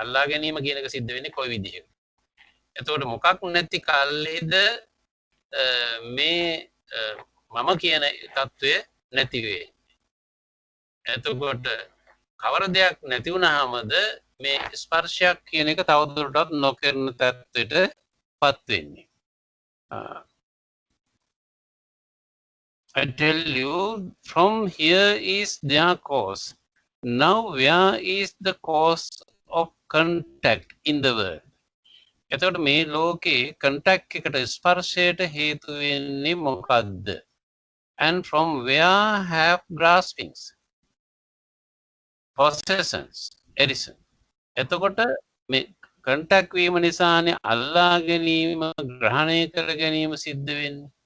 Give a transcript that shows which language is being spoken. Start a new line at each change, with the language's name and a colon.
Sinhala: අල්ලා ගැනීම කියන එක සිද්ධ වෙන්නේ කොයි විදිහකට? එතකොට මොකක් නැති කල්ලිද මේ මම කියන තත්වය නැති වෙන්නේ? එතකොට කවර දෙයක් නැති වුණාමද මේ ස්පර්ශයක් කියන එක තවදුරටත් නොකරන තත්ත්වයට පත් වෙන්නේ?
English: I tell you, from here is their cause. Now, where is the cause of contact in the world?
Sinhala: එතකොට මේ ලෝකේ contact එකට ස්පර්ශයට හේතු වෙන්නේ මොකද්ද?
English: And from where have graspings, possessions, arisen?
Sinhala: එතකොට මේ contact වීම නිසානේ අල්ලා ගැනීම, ග්‍රහණය කර ගැනීම සිද්ධ වෙන්නේ.